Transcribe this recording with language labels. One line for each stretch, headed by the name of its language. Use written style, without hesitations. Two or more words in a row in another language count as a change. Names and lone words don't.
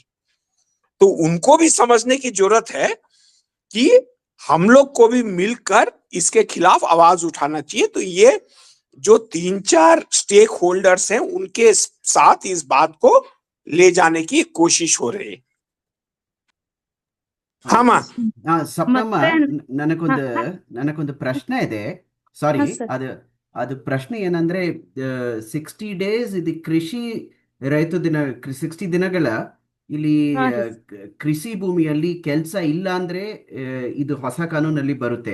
Hindi: तो उनको भी समझने की जरूरत है कि हम लोग को भी मिलकर इसके खिलाफ आवाज उठाना चाहिए। तो ये जो 3-4 स्टेक होल्डर्स हैं उनके साथ इस बात को ले जाने की कोशिश हो रही है। हाँ माँ।
Kannada: ಸಪ್ನಮ್ಮ, ಮತ್ತೆ ನನಗೊಂದು ಪ್ರಶ್ನೆ ಇದೆ. ಸಾರಿ, ಅದು ಅದು ಪ್ರಶ್ನೆ ಏನಂದ್ರೆ 60 ಡೇಸ್ ಇದು ಕೃಷಿ ರೈತ ದಿನ 60 ದಿನಗಳ ಇಲ್ಲಿ ಕೃಷಿ ಭೂಮಿಯಲ್ಲಿ ಕೆಲಸ ಇಲ್ಲ ಅಂದ್ರೆ ಇದು ಹೊಸ ಕಾನೂನಲ್ಲಿ ಬರುತ್ತೆ.